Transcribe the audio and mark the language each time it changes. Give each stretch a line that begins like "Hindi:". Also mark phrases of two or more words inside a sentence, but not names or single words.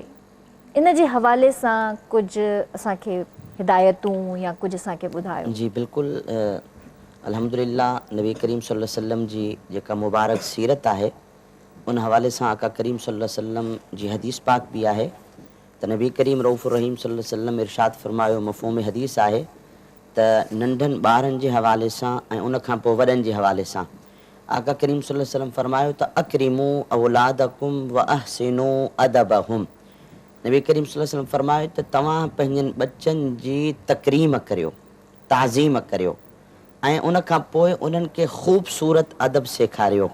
Sindhi: इन जे हवाले सां कुझु असांखे हिदायतूं या कुझु असांखे ॿुधायो। जी बिल्कुलु, अल्हम्दुलिल्लाह नबी करीम
Arabic: صلى الله عليه وسلم
Sindhi: जी जेका मुबारक सीरत आहे उन हवाले सां आका करीम
Arabic: صلى الله عليه وسلم
Sindhi: जी हदीस पाक बि आहे त नबी करीम रऊफ़ुर रहीम
Arabic: صلى الله عليه وسلم
Sindhi: इरशाद फरमायो, मफ़हूम हदीस आहे त नंढनि ॿारनि जे हवाले सां ऐं उन खां पोइ वॾनि जे हवाले सां आका करीम
Arabic: صلى الله عليه وسلم
Sindhi: फरमायो त
Arabic: أكرموا أولادكم وأحسنوا أدبهم.
Sindhi: नबी करीम
Arabic: صلى الله عليه وسلم
Sindhi: फरमायो त तव्हां पंहिंजनि बच्चनि जी तकरीम करियो, ताज़ीम करियो ऐं उन खां पोइ उन्हनि खे ख़ूबसूरत अदब सेखारियो।